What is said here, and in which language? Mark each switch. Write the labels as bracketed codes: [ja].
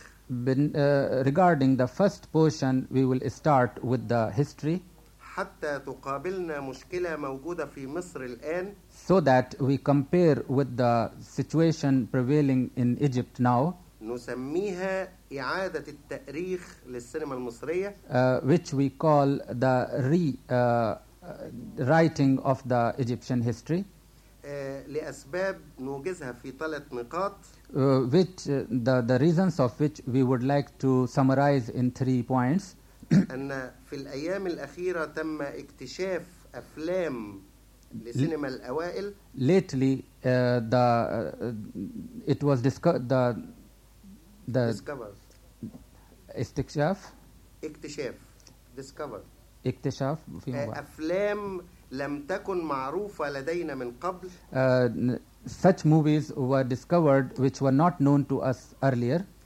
[en] Regarding the first portion, we will start with the history. [ar] حتى تقابلنا مشكلة موجودة في مصر الآن. [en] So that we compare with the situation prevailing in Egypt now. [ar] نسميها إعادة التأريخ للسينما المصرية. [en] Which we call the rewriting of the Egyptian history. [ar] لأسباب نوجزها في ثلاث نقاط. [en] The reasons of which we would like to summarize in three points. [ar] أن في الأيام الأخيرة تم اكتشاف أفلام لسينما الأوائل. Lately, اكتشاف في أفلام لم تكن معروفة لدينا من قبل. [en] Such movies were discovered which were not known to us earlier.